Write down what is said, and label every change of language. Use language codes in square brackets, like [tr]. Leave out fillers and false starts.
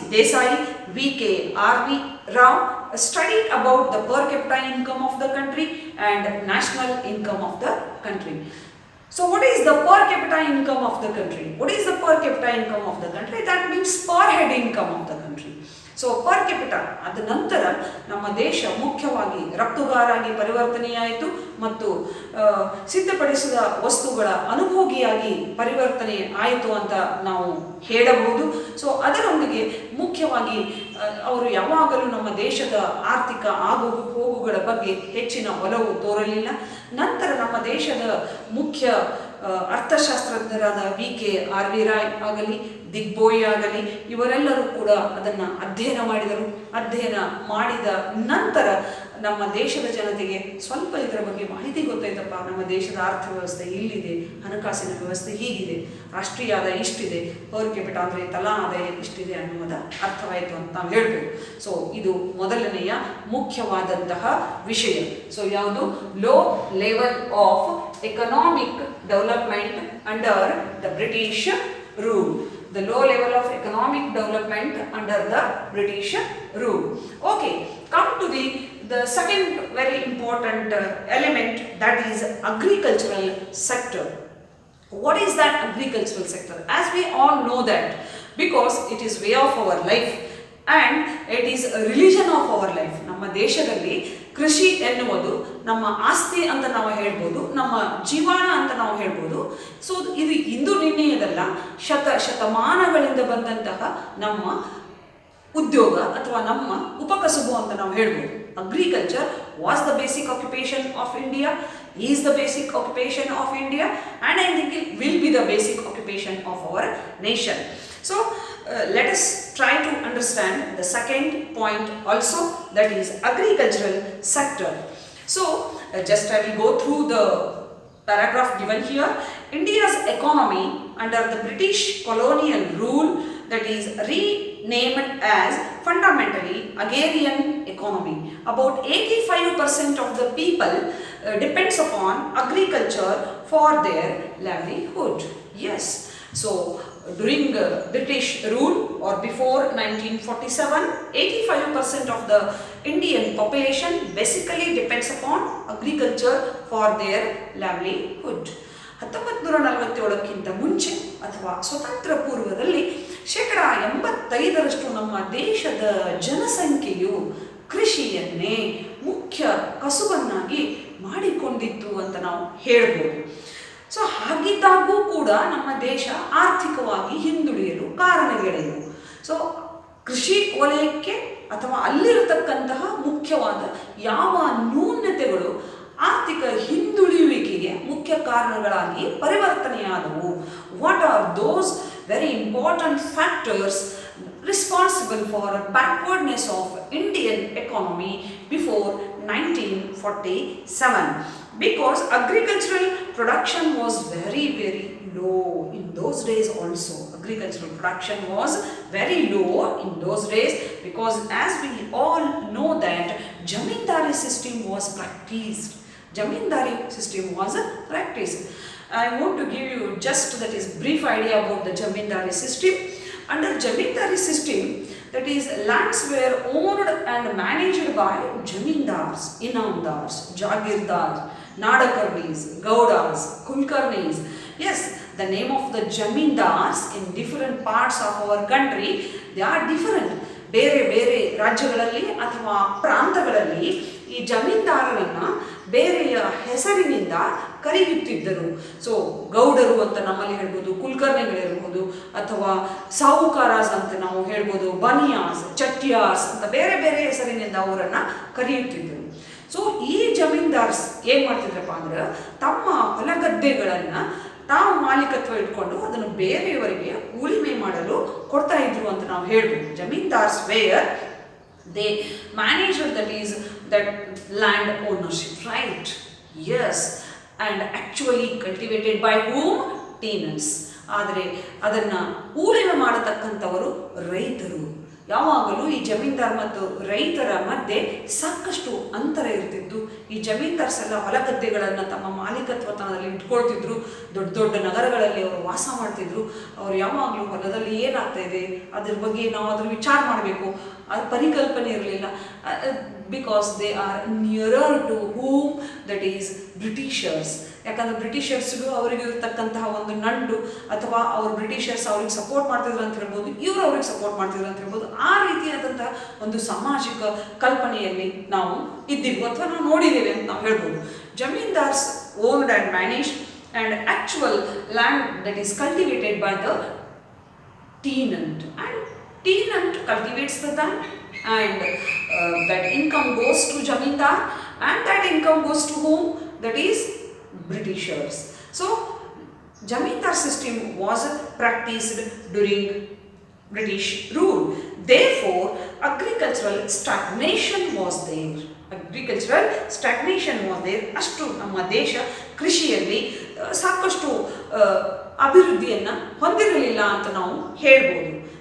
[en] Desai, V.K. R.V. Rao studied about the per capita income of the country and national income of the country. So what is the per capita income of the country? What is the per capita income of the country? That means per head income of the country. [kn] So per capita ಅದ ನಂತರ ನಮ್ಮ ದೇಶ ಮುಖ್ಯವಾಗಿ ರಫ್ತುಗಾರಾಗಿ ಪರಿವರ್ತನೆಯಾಯಿತು ಮತ್ತು ಸಿದ್ಧಪಡಿಸಿದ ವಸ್ತುಗಳ ಅನುಭೋಗಿಯಾಗಿ ಪರಿವರ್ತನೆ ಆಯಿತು ಅಂತ ನಾವು ಹೇಳಬಹುದು. ಸೊ ಅದರೊಂದಿಗೆ ಮುಖ್ಯವಾಗಿ ಅವರು ಯಾವಾಗಲೂ ನಮ್ಮ ದೇಶದ ಆರ್ಥಿಕ ಆಗು ಹೋಗುಗಳ ಬಗ್ಗೆ ಹೆಚ್ಚಿನ ಒಲವು ತೋರಲಿಲ್ಲ. ನಂತರ ನಮ್ಮ ದೇಶದ ಮುಖ್ಯ ಅರ್ಥಶಾಸ್ತ್ರಜ್ಞರಾದ VK ರಾಯ್ ಆಗಲಿ, ದಿಗ್ಬೋಯಿ ಆಗಲಿ, ಇವರೆಲ್ಲರೂ ಕೂಡ ಅದನ್ನು ಅಧ್ಯಯನ ಮಾಡಿದರು. ಅಧ್ಯಯನ ಮಾಡಿದ ನಂತರ ನಮ್ಮ ದೇಶದ ಜನತೆಗೆ ಸ್ವಲ್ಪ ಇದರ ಬಗ್ಗೆ ಮಾಹಿತಿ ಗೊತ್ತಾಯ್ತಪ್ಪ. ನಮ್ಮ ದೇಶದ ಅರ್ಥವ್ಯವಸ್ಥೆ ಇಲ್ಲಿದೆ, ಹಣಕಾಸಿನ ವ್ಯವಸ್ಥೆ ಹೀಗಿದೆ, ರಾಷ್ಟ್ರೀಯ ಆದಾಯ ಇಷ್ಟಿದೆ, ಪರ್ ಕ್ಯಾಪಿಟ ಅಂದರೆ ತಲಾ ಆದಾಯ ಇಷ್ಟಿದೆ ಅನ್ನುವುದ ಅರ್ಥವಾಯಿತು ಅಂತ ನಾವು ಹೇಳ್ಬೋದು. ಸೊ ಇದು ಮೊದಲನೆಯ ಮುಖ್ಯವಾದಂತಹ ವಿಷಯ. ಸೊ ಯಾವುದು? [en] Low level of economic development under the British rule. The low level of economic development under the British rule. Okay, come to the second very important element, that is agricultural sector. What is that agricultural sector? As we all know that, because it is way of our life and it is a religion of our life. [kn] ನಮ್ಮ ದೇಶದಲ್ಲಿ ಕೃಷಿ ಎನ್ನುವುದು ನಮ್ಮ ಆಸ್ತಿ ಅಂತ ನಾವು ಹೇಳ್ಬೋದು, ನಮ್ಮ ಜೀವನ ಅಂತ ನಾವು ಹೇಳ್ಬೋದು. ಸೊ ಇದು ಇಂದು ನಿನ್ನೆಯದಲ್ಲ, ಶತಮಾನಗಳಿಂದ ಬಂದಂತಹ ನಮ್ಮ ಉದ್ಯೋಗ ಅಥವಾ ನಮ್ಮ ಉಪಕಸುಬು ಅಂತ ನಾವು ಹೇಳ್ಬೋದು. [en] Agriculture was the basic occupation of India, is the basic occupation of India, and I think it will be the basic occupation of our nation. So let us try to understand the second point also, that is agricultural sector. So just I will go through the paragraph given here. India's economy under the British colonial rule, that is renamed as fundamentally agrarian economy. About 85% of the people depends upon agriculture for their livelihood. Yes. So during British rule or before 1947, 85% of the Indian population basically depends upon agriculture for their livelihood. [kn] 1947ಕ್ಕಿಂತ ಮುಂಚೆ ಅಥವಾ ಸ್ವತಂತ್ರ ಪೂರ್ವದಲ್ಲಿ 85% ನಮ್ಮ ದೇಶದ ಜನಸಂಖ್ಯೆಯು ಕೃಷಿಯನ್ನೇ ಮುಖ್ಯ ಕಸುಬನ್ನಾಗಿ ಮಾಡಿಕೊಂಡಿತ್ತು ಅಂತ ನಾವು ಹೇಳ್ಬೋದು. ಸೊ ಹಾಗಿದ್ದಾಗೂ ಕೂಡ ನಮ್ಮ ದೇಶ ಆರ್ಥಿಕವಾಗಿ ಹಿಂದುಳಿಯಲು ಕಾರಣಗಳೇನು? ಸೊ ಕೃಷಿ ವಲಯಕ್ಕೆ ಅಥವಾ ಅಲ್ಲಿರತಕ್ಕಂತಹ ಮುಖ್ಯವಾದ ಯಾವ ನ್ಯೂನತೆಗಳು ಆರ್ಥಿಕ ಹಿಂದುಳಿಯುವಿಕೆಗೆ ಮುಖ್ಯ ಕಾರಣಗಳಾಗಿ ಪರಿವರ್ತನೆಯಾದವು? [en] What are those very important factors responsible for backwardness of Indian economy before 1947? Because agricultural production was very low in those days also. Agricultural production was very low in those days because as we all know that Jamindari system was practiced. Jamindari system was practiced. I want to give you just that is brief idea about the Jamindari system. Under Jamindari system, that is lands were owned and managed by Jamindars, Inamdars, Jagirdars, Nadakarnis, Gaudas, Kulkarnis. Yes, the name of the Jamindars in different parts of our country, they are different. [kn] ಬೇರೆ ಬೇರೆ ರಾಜ್ಯಗಳಲ್ಲಿ ಅಥವಾ ಪ್ರಾಂತಗಳಲ್ಲಿ ಈ ಜಮೀನ್ದಾರರನ್ನ ಬೇರೆಯ ಹೆಸರಿನಿಂದ ಕರೆಯುತ್ತಿದ್ದರು. So ಗೌಡರು ಅಂತ ನಮ್ಮಲ್ಲಿ ಹೇಳ್ಬೋದು, ಕುಲಕರ್ಣಿಗಳಿರ್ಬೋದು, ಅಥವಾ ಸಾಹುಕಾರಾಸ್ ಅಂತ ನಾವು ಹೇಳ್ಬೋದು, ಬನಿಯಾಸ್, ಚಟ್ಯಾರ್ಸ್ ಅಂತ ಬೇರೆ ಬೇರೆ ಹೆಸರಿನಿಂದ ಅವರನ್ನು ಕರೆಯುತ್ತಿದ್ದರು. ಸೊ ಈ ಜಮೀನ್ದಾರ್ಸ್ ಏನು ಮಾಡ್ತಿದ್ರಪ್ಪ ಅಂದ್ರೆ ತಮ್ಮ ಹೊಲಗದ್ದೆಗಳನ್ನು ತಾವು ಮಾಲೀಕತ್ವ ಇಟ್ಕೊಂಡು ಅದನ್ನು ಬೇರೆಯವರಿಗೆ ಉಳಿಮೆ ಮಾಡಲು ಕೊಡ್ತಾ ಇದ್ರು ಅಂತ ನಾವು ಹೇಳ್ಬೋದು. [en] Zamindars were they manager that land ownership, right? Yes, and actually cultivated by whom? Tenants. [kn] ಆದರೆ ಅದನ್ನು ಉಳಿಮೆ ಮಾಡತಕ್ಕಂಥವರು ರೈತರು. ಯಾವಾಗಲೂ ಈ ಜಮೀನ್ದಾರ್ ಮತ್ತು ರೈತರ ಮಧ್ಯೆ ಸಾಕಷ್ಟು ಅಂತರ ಇರ್ತಿತ್ತು. ಈ ಜಮೀನ್ದಾರ್ಸ್ ಎಲ್ಲ ಹೊಲಗದ್ದೆಗಳನ್ನು ತಮ್ಮ ಮಾಲೀಕತ್ವದಲ್ಲಿ ಇಟ್ಕೊಳ್ತಿದ್ರು. ದೊಡ್ಡ ದೊಡ್ಡ ನಗರಗಳಲ್ಲಿ ಅವರು ವಾಸ ಮಾಡ್ತಿದ್ರು. ಅವರು ಯಾವಾಗಲೂ ಹೊಲದಲ್ಲಿ ಏನಾಗ್ತಾ ಇದೆ ಅದ್ರ ಬಗ್ಗೆ ನಾವು ಅದ್ರ ವಿಚಾರ ಮಾಡಬೇಕು, ಅದು ಪರಿಕಲ್ಪನೆ ಇರಲಿಲ್ಲ. [en] Because they are nearer to whom, that is Britishers. [kn] ಯಾಕಂದರೆ ಬ್ರಿಟಿಷರ್ಸ್ಗೂ ಅವರಿಗೆ ಇರತಕ್ಕಂತಹ ಒಂದು ನಂಟು, ಅಥವಾ ಅವ್ರು ಬ್ರಿಟಿಷರ್ಸ್ ಅವ್ರಿಗೆ ಸಪೋರ್ಟ್ ಮಾಡ್ತಿದ್ರು ಅಂತ ಹೇಳ್ಬೋದು, ಇವರು ಅವ್ರಿಗೆ ಸಪೋರ್ಟ್ ಮಾಡ್ತಿದ್ರು ಅಂತ ಹೇಳ್ಬೋದು. ಆ ರೀತಿಯಾದಂತಹ ಒಂದು ಸಾಮಾಜಿಕ ಕಲ್ಪನೆಯಲ್ಲಿ ನಾವು ಇದ್ದೀವಿ ಅಥವಾ ನಾವು ನೋಡಿದ್ದೇವೆ ಅಂತ ನಾವು ಹೇಳ್ಬೋದು. [en] Zamindars owned and managed and actual land that is cultivated by the tenant, and tenant cultivates the land, and that income goes to Jamindar, and that income goes to whom? That is Britishers. So Jamindar system was practiced during British rule. Therefore, agricultural stagnation was there. Agricultural stagnation was there. [kn] ಅಷ್ಟು ನಮ್ಮ ದೇಶ ಕೃಷಿಯಲ್ಲಿ ಸಾಕಷ್ಟು ಅಭಿವೃದ್ಧಿಯನ್ನು ಹೊಂದಿರಲಿಲ್ಲ ಅಂತ ನಾವು ಹೇಳ್ಬೋದು.